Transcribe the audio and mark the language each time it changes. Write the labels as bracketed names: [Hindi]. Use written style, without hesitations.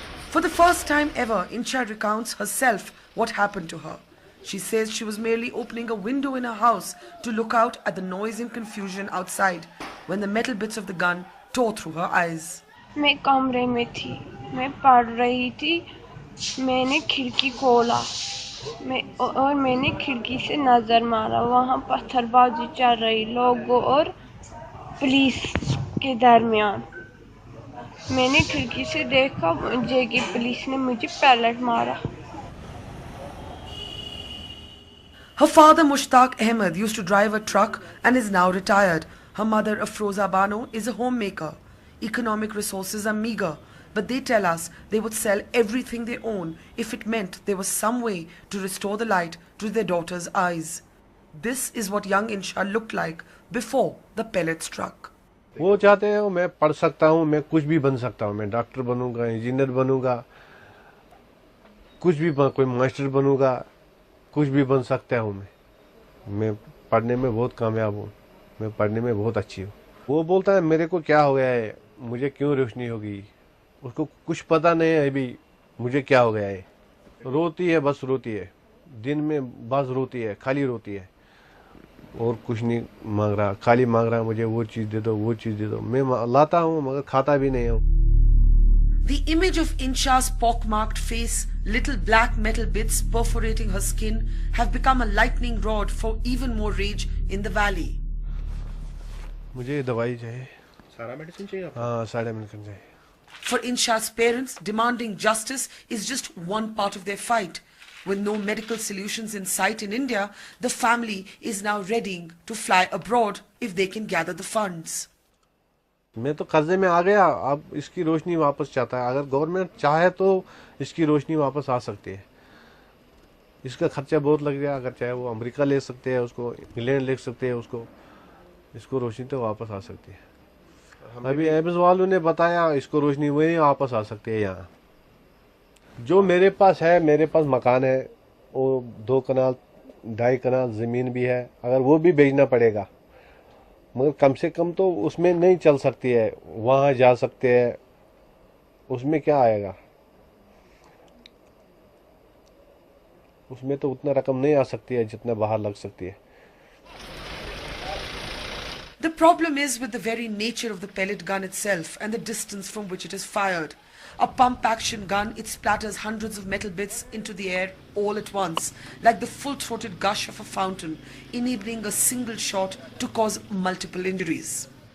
[English] For the first time ever, Insha recounts herself what happened to her. She says she was merely opening a window in her house to look out at the noise and confusion outside when the metal bits of the gun tore through her eyes. [Hindi] मैं कमरे में थी, मैं पढ़ रही थी, मैंने खिड़की खोला और मैंने खिड़की से नजर मारा, वहाँ पत्थरबाजी चल रही लोगों और पुलिस के दरमियान. मैंने खिड़की से देखा मुझे कि पुलिस ने मुझे पैलेट मारा. [English] Her father Mushtaq Ahmed used to drive a truck and is now retired. Her mother Afroza Bano is a homemaker. Economic resources are meager, but they tell us they would sell everything they own if it meant there was some way to restore the light to their daughter's eyes. This is what young Insha looked like before the pellet struck. [Hindi] वो चाहते हैं मैं पढ़ सकता हूँ, मैं कुछ भी बन सकता हूँ, मैं डॉक्टर बनूंगा, इंजीनियर बनूंगा, कुछ भी कोई मास्टर बनूंगा, कुछ भी बन सकता हूँ. मैं पढ़ने में बहुत कामयाब हूँ, मैं पढ़ने में बहुत अच्छी हूँ. वो बोलता है मेरे को क्या हो गया है, मुझे क्यों रोशनी हो गई, उसको कुछ पता नहीं है अभी मुझे क्या हो गया है. रोती है, बस रोती है, दिन में बस रोती है, खाली रोती है और कुछ नहीं मांग रहा, खाली मांग रहा मुझे वो चीज दे दो, वो चीज दे दो. मैं लाता हूँ मगर खाता भी नहीं हूँ. [English] The image of Insha's pockmarked face, little black metal bits perforating her skin, have become a lightning rod for even more rage in the valley. [Hindi] मुझे दवाई चाहिए, सारा मेडिसिन चाहिए. हाँ, सारा मेडिसिन चाहिए. [English] For Insha's parents, demanding justice is just one part of their fight. With no medical solutions in sight in India, the family is now readying to fly abroad if they can gather the funds. [Hindi] मैं तो कर्जे में आ गया, अब इसकी रोशनी वापस चाहता है. अगर गवर्नमेंट चाहे तो इसकी रोशनी वापस आ सकती है. इसका खर्चा बहुत लग गया, अगर चाहे वो अमेरिका ले सकते हैं, उसको इंग्लैंड ले सकते हैं, उसको इसको रोशनी तो वापस आ सकती है. अभी एम्स वालों ने बताया इसको रोशनी वही वापस आ सकती है. यहाँ जो मेरे पास है, मेरे पास मकान है, वो 2 कनाल 2.5 कनाल जमीन भी है, अगर वो भी बेचना पड़ेगा, मगर कम से कम तो उसमें नहीं चल सकती है. वहां जा सकते हैं, उसमें क्या आएगा, उसमें तो उतना रकम नहीं आ सकती है जितना बाहर लग सकती है. [English] The problem is with the very nature of the pellet gun itself and the distance from which it is fired. A pump-action gun, it splatters hundreds of metal bits into the air all at once, like the full-throated gush of a fountain, enabling a single shot to cause multiple injuries.